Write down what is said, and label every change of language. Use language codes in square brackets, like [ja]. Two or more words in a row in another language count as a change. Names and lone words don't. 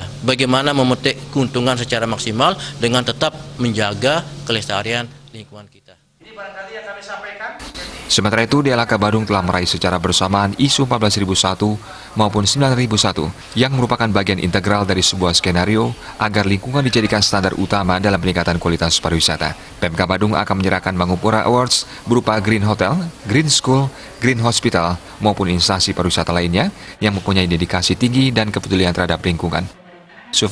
[id] Bagaimana memetik keuntungan secara maksimal dengan tetap menjaga kelestarian lingkungan kita. Ini barangkali yang kami sampaikan. Sementara itu, DLHK Badung telah meraih secara bersamaan ISO 14001 maupun 9001 yang merupakan bagian integral dari sebuah skenario agar lingkungan dijadikan standar utama dalam peningkatan kualitas pariwisata. Pemkab Badung akan menyerahkan Mangupura Awards berupa Green Hotel, Green School, Green Hospital maupun instansi pariwisata lainnya yang mempunyai dedikasi tinggi dan kepedulian terhadap lingkungan.